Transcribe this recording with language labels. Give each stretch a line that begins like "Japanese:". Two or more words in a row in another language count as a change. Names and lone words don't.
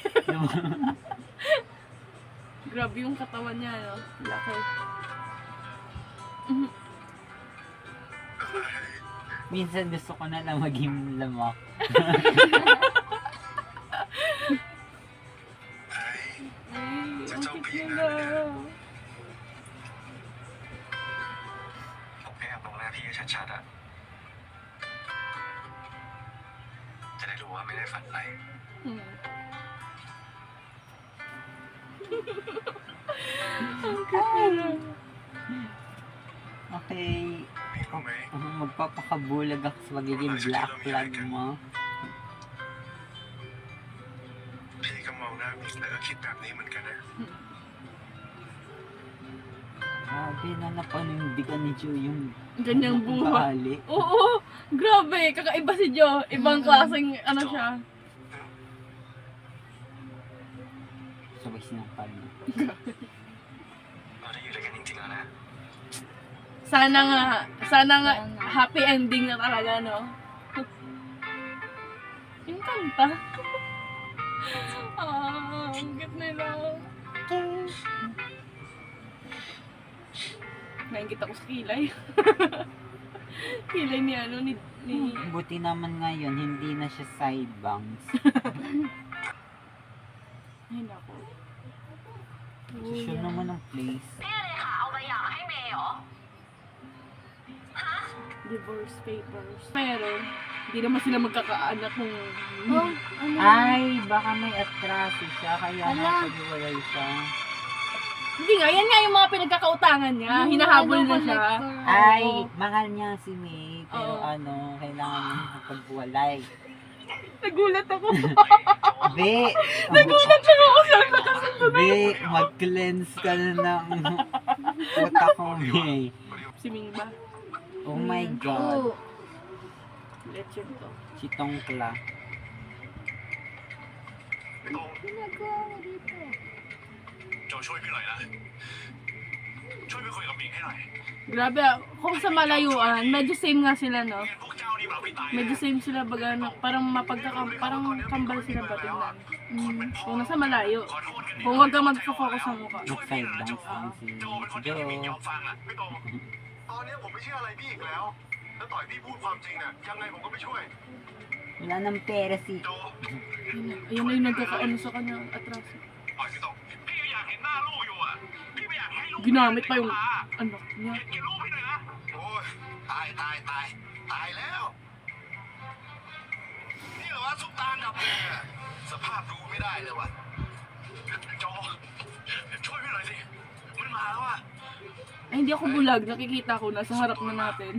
Filipino: Grabe yung katawan niya, no? Laki. Minsan gusto ko na lang maging lamok. Ay, Sa ang Chowking cute na. nila.
Thai: ผมแค่อยากมองหน้าพี่ให้ชัดๆอะจะได้รู้ว่าไม่ได้ฝันอะไร
Filipino: Hmm. Ang cute nila. Okay,
Thai: พี่รู้ไหม
Filipino: magpapakabulag ako sa magiging
English: black flag
Filipino: mo.
Thai: พี่ก็มองหน้ามิกแล้วก็คิดแบบนี้เหมือนกันนะ
Filipino: Grabe na napanindigan ni Joe yung Ganyang buhay. ugali. Oo, grabe. Kakaiba si Jo. Ibang klaseng ano siya. Sabay sinampal mo.
Thai: เราได้อยู่ด้วยกันจริงๆแล้วนะ
Filipino: Sana nga
English: happy ending
Filipino: na talaga, no? Yung kanta. Ang cute nila. Naingit ako sa kilay. Kilay ni ano, ni... Buti naman ngayon, hindi na siya
English: side bangs.
Filipino: Ay, naku. Sure naman ang place.
Thai: พี่เลยค่ะเอาใบหย่ามาให้เมย์เหรอ
English: Divorce papers.
Filipino: Pero, hindi naman sila magkakaanak kung... Oh, ano? Ay, baka may atraso siya, kaya Ala. napag-iwalay siya. Hindi nga, yan nga yung mga pinagkakautangan niya. Hinahabol na siya. Ay, mahal niya si May, pero Oo. kailangan niya magpagwalay. Nagulat ako. Be! Nagulat ako sa nakasunod. Be, mag-cleanse ka na ng utak ko, May. Si Ming ba?
English: Oh my
Filipino: Oo.
English: God.
Filipino: Lechon to. Si Tongkla.
Thai: พี่ตรง
Filipino: Ginagawa mo dito.
Thai: โจช่วยพี่หน่อยนะ ช่วยไปคุยกับมิงให้หน่อย
Filipino: Grabe, kung sa malayuan, medyo same nga sila, no?
Thai: งั้นพวกเจ้านี่มาพี่ตาย
Filipino: Medyo same sila, baga, no? Parang parang kambal sila ba tingnan. Kung nasa malayo.
Thai: ขอโทษกัน
Filipino: Kung wag ka mag-focus sa mukha.
Thai: ลูกไฟดังฟังสิ โจเป็นคน โจ ที่มิงยอมฟังอ่ะพี่ตรงตอนนี้ผมไม่เชื่ออะไรพี่อีกแล้ว แล้วต่อยพี่พูดความจริงน่ะยังไงผมก็ไม่ช่วย
Filipino: Wala ng pera si... โจ Ayun na yung nagkakaano sa kanya, atras.
Thai: ปล่อยพี่ตรงพี่ก็อยากเห็นหน้าลูกอยู่อ่ะ พี่ไม่อยากให้ลูก
Filipino: Ginamit pa yung anak niya.
Thai: เห็นแก่ลูกพี่หน่อยนะ โอ้ยตายแล้ว นี่เหรอวะซุปตาอันดับหนึ่งอะสภาพดูไม่ได้เลยว่ะโจช่วยพี่หน่อยสิ มันมาแล้วอ่ะ
Filipino: Ay, hindi ako bulag. Nakikita ko. Nasa harap na natin.